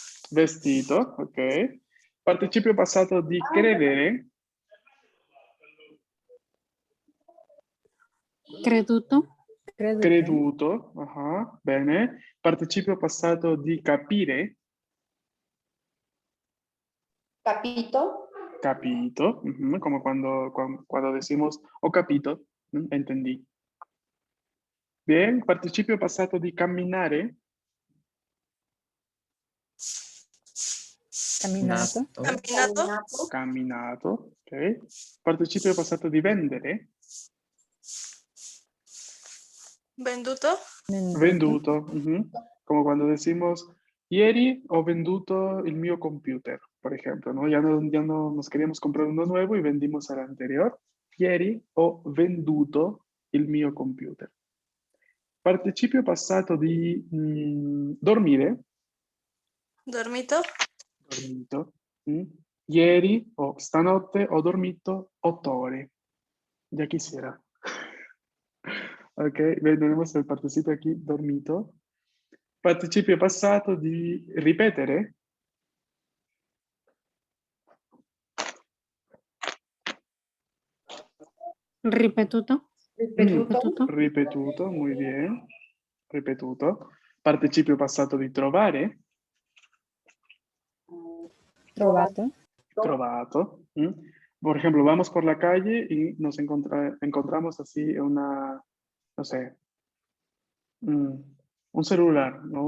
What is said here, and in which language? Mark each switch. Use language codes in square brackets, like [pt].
[it] vestito, ok. Participio passato di credere, Creduto. Creduto. creduto, bene. Participio passato di capire, Capito. [es] capito, como cuando decimos [it] ho capito, [es] entendí. [it] Bien, participio passato di camminare, Caminato. Caminato. camminato, ok. Participio passato di vendere, Venduto. [es] venduto, como cuando decimos, [it] ieri ho venduto il mio computer, [es] por ejemplo, ¿no? Ya no nos queríamos comprar uno nuevo y vendimos al anterior. [it] Ieri ho venduto il mio computer. Participio passato di dormire, Dormito. dormito. mm. Ieri o stanotte ho dormito 8 ore. [es] Ya quisiera. Ok, tenemos el participio aquí, dormito. [it] Participio passato di ripetere, Ripetuto. Ripetuto. ripetuto, [es] muy bien, [it] ripetuto. Participio passato di trovare, Trovato. trovato. [es] Por ejemplo, vamos por la calle y nos encontramos así una, no sé, un celular, ¿no?